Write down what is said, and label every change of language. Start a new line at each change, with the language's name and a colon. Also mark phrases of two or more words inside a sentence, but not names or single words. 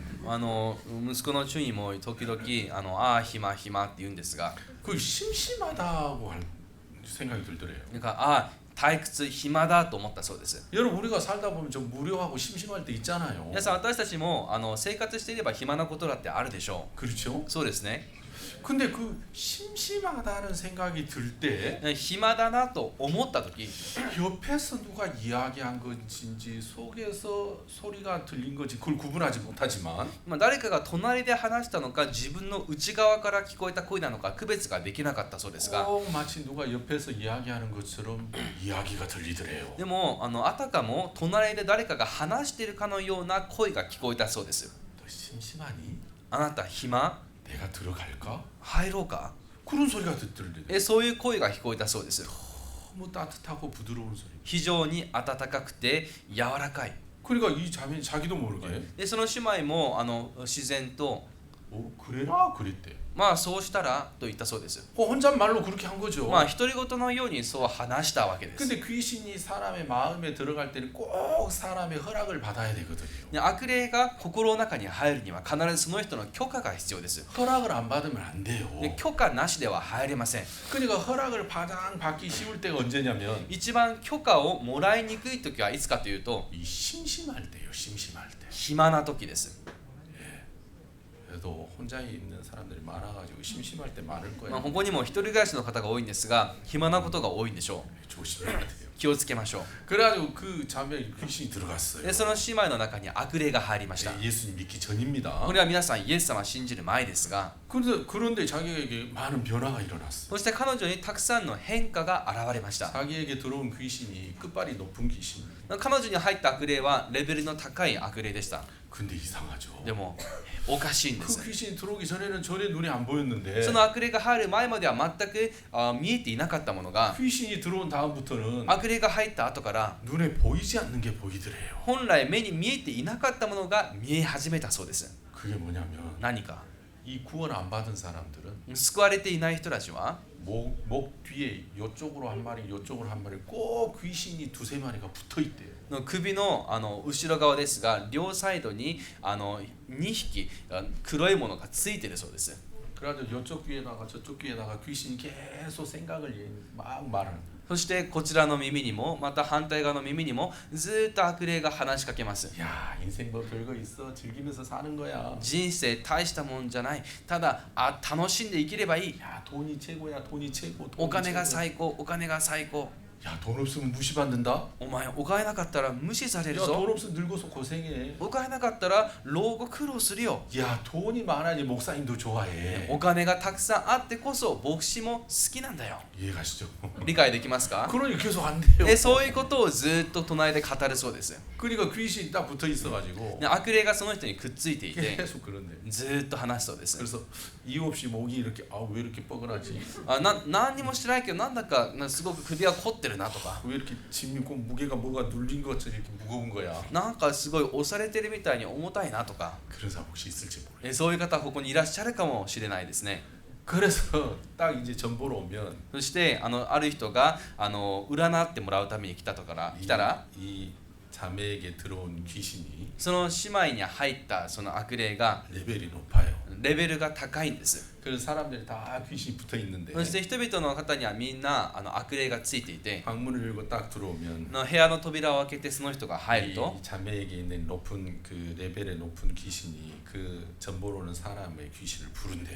Japanese: 息子のチュイも時々暇って言うんですが
Korean: 그 심심하다고 할 생각이 들더래요.
Japanese: なんか退屈暇だと思ったそうです
Korean: 여러분 우리가 살다 보면 좀 무료하고 심심할 때 있잖아요.
Japanese: 皆さん私たちも生活していれば暇なことだってあるでしょ
Korean: 그렇죠?
Japanese: うそうですね
Korean: 근데 그 심심하다는 생각이 들 때
Japanese: 暇だなと思った時
Korean: 옆에서 누가 이야기한 건지 속에서 소리가 들린 건지 그걸 구분하지 못하지만
Japanese: 誰かが隣で話したのか自分の内側から聞こえた声なのか区別ができなかったそうですが
Korean: 꼭 마치 누가 옆에서 이야기하는 것처럼 이야기가 들리더래요.
Japanese: でもあたかも隣で誰かが話しているかのような声が聞こえたそうです
Korean: 너 심심하니?
Japanese: あなた暇
Korean: 내가 들어갈까?
Japanese: 入ろうか
Korean: 그런 소리가 들리더래요.
Japanese: そういう声が聞こえたそうです
Korean: 너무 따뜻하고 부드러운 소리.
Japanese: 非常に温かくて柔らかい
Korean: 그러니까 이 자매는 자기도 모르게
Japanese: でその姉妹も自然と
Korean: 그래라 그랬대.
Japanese: そうしたらと言ったそうです
Korean: 혼잣말로 그렇게 한 거죠.
Japanese: 独り言のようにそう話したわけです
Korean: 근데 귀신이 사람의 마음에 들어갈 때는 꼭 사람의 허락을 받아야 되거든요.
Japanese: で悪霊が心の中に入るには必ずその人の許可が必要です
Korean: 허락을 안 받으면 안 돼요.
Japanese: で許可なしでは入れません
Korean: 그러니까 허락을 가장 받기 쉬울 때가 언제냐면
Japanese: 一番許可をもらいにくい時はいつかというと
Korean: 이 심심할 때요. 심심할 때.
Japanese: 暇な時です
Korean: 그래도 혼자 있는 사람들이 많아가지고 심심할 때 많을
Japanese: こ
Korean: 거예요.
Japanese: こにも一人暮らしの方が多いんですが暇なことが多いんでしょ
Korean: 조심해야 돼요.
Japanese: う気をつけましょう
Korean: 그래가지고 그 자매에 귀신이 들어갔어요.
Japanese: でその姉妹の中に悪霊が入りました
Korean: 예수님 믿기 전입니다.
Japanese: これは皆さんイエス様を信じる前ですが
Korean: 그런데 자기에게 많은 변화가 일어났어요.
Japanese: そして彼女にたくさんの変化が現れました
Korean: 자기에게 들어온 귀신이 끝발이 높은 귀신.
Japanese: 彼女に入った悪霊はレベルの高い悪霊でした
Korean: 근데 이상하죠.
Japanese: でもおかしいんで
Korean: 그
Japanese: す
Korean: 귀신이 들어오기 전에는 전혀 눈에 안 보였는데
Japanese: その悪霊が入る前までは全く見えていなかったものが
Korean: 귀신이 들어온 다음부터는
Japanese: 悪霊が入った後から
Korean: 눈에 보이지 않는 게 보이더래요.
Japanese: 本来目に見えていなかったものが見え始めたそうです
Korean: 그게 뭐냐면
Japanese: 何か
Korean: 이 구원 안 받은 사람들은
Japanese: 救われていない人たちは
Korean: 목 뒤에 이쪽으로 한 마리, 이쪽으로 한 마리 꼭 귀신이 두세 마리가 붙어 있대요.
Japanese: 首の後ろ側ですが両サイドに2匹黒いものがついているそうです
Korean: 그래가지고 이쪽 귀에다가 저쪽 귀에다가 귀신이 계속 생각을 막 말하는.
Japanese: そしてこちらの耳にもまた反対側の耳にもずっと悪霊が話しかけます
Korean: 야 인생 뭐 별거 있어 즐기면서 사는 거야.
Japanese: 人生大したもんじゃないただ楽しんで生きればいい
Korean: 야 돈이 최고야 돈이 최고.
Japanese: お金が
Korean: 최고.
Japanese: 最高お金が最高
Korean: 야 돈 없으면 무시받는다.
Japanese: お前お金なかったら無視される
Korean: 야
Japanese: ぞ
Korean: 돈 없으면 늙어서 고생해.
Japanese: お金なかったら老後苦労するよ
Korean: 야 돈이 많아야지 목사님도 좋아해.
Japanese: お金がたくさんあってこそ牧師も好きなんだよ
Korean: 이해가시죠?
Japanese: 理解できますか
Korean: 그러니 계속 안 돼요.
Japanese: そういうことをずっと隣で語るそうです
Korean: 그러니까 귀신이 딱 붙어 있어가지고
Japanese: で悪霊がその人にくっついていて
Korean: 계속 그런데.
Japanese: ずっと話すそうです
Korean: 그래서 이유 없이 목이 이렇게 왜 이렇게 뻐근하지?
Japanese: 何にもしてないけどなんだかすごく首が凝ってるなとか
Korean: 왜 이렇게 짐이 무게가 뭐가 눌린 것처럼 이렇게 무거운 거야?
Japanese: なんかすごい押されてるみたいに重たいなとか
Korean: 그런 사람 혹시 있을지 모르겠어요.
Japanese: そういう方ここにいらっしゃるかもしれないですね
Korean: 그래서 딱 이제 전보러 오면
Japanese: そしてある人が占ってもらうために来たら
Korean: 이 자매에게 들어온 귀신이
Japanese: その姉妹に入ったその悪霊が
Korean: 레벨이 높아요.
Japanese: レベルが高いんです
Korean: 그래서 사람들이 다 귀신이 붙어 있는데
Japanese: そして人々の方にはみんな悪霊がついていて
Korean: 방문을 열고 딱 들어오면
Japanese: 部屋の扉を開けてその人が入ると
Korean: 이 자매에게 있는 높은 그 레벨의 높은 귀신이 그 전보러 오는 사람의 귀신을 부른대요.